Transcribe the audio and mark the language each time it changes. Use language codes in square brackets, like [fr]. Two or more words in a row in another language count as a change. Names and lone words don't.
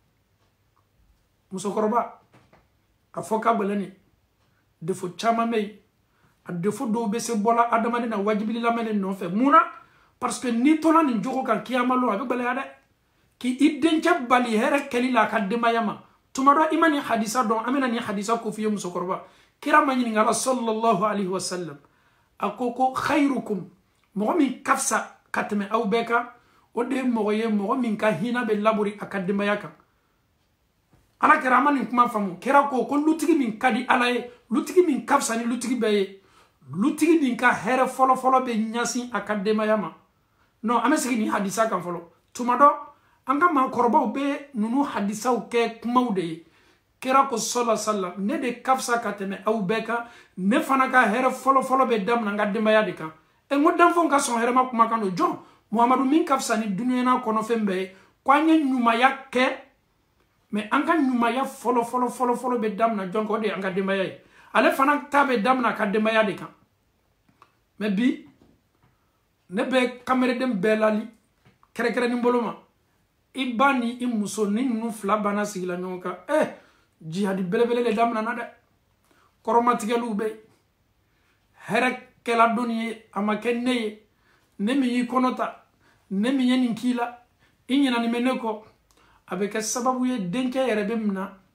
[bm] musokɔrɔba a fɔ ka gɛlɛn ni défaut caman bɛ yen a défaut dɔw bɛ se bɔla adamaden na wajibili lamɛnni nɔfɛ mun na parce que n'i tora nin jogo kan kiyama lon a bɛ gɛlɛya dɛ k'i dencɛ bali hɛrɛ kɛli la a ka denbaya ma tuma dɔ i ma nin hadisa dɔn an bɛna nin hadisa ko f'i ye musokɔrɔba kira ma ɲininka la [ar] صلى الله عليه وسلم [bm] a ko khairukum mɔgɔ min ka fisa ka tɛmɛ aw bɛɛ kan o de ye mɔgɔ ye mɔgɔ min ka hinɛ bɛ labori a ka denbaya kan ala kɛra an ma nin kuma faamu kira ko lutigi min ka di ala ye lutigi min ka fisa ni lutigi bɛɛ ye lutigi min ka hɛrɛ fɔlɔfɔlɔ bɛ ɲɛsin a ka denbaya ma non an bɛ segin nin hadisa kan fɔlɔ tuma dɔ an ka maakɔrɔbaw bɛ ninnu hadisaw kɛ kumaw de ye kira ko [ar] صلى الله عليه وسلم [bm] ne de ka fisa ka tɛmɛ aw bɛɛ kan ne fana ka hɛrɛ fɔlɔfɔlɔ bɛ daminɛ n ka denbaya de kan n ko danfɛnw ka sɔn hɛrɛma kuma kan don jɔn muhamadu min ka fisa ni dunuya kɔnɔfɛn bɛɛ ye ko an ye ɲumanya kɛ mais an ka ɲumanya fɔlɔfɔlɔ bɛ daminɛ jɔn kan o de ye an ka denbaya ye ale fana ta bɛ daminɛ a ka denbaya de kan mais bi ne bɛ kamereden bɛɛ lali kɛrɛkɛrɛnin bolo ma i ba ni i muso ni ninnu fila banna sigila ɲɔgɔn kan jihadi belebele le daminɛ na dɛ kɔrɔmatigɛliw bɛ yen hɛrɛ kɛla dɔnni ye a ma kɛ ne ye ne min y'i kɔnɔ ta ne min ye nin k'i la i ɲinɛni bɛ ne kɔ a bɛ kɛ sababu ye dencɛ yɛrɛ bɛ mina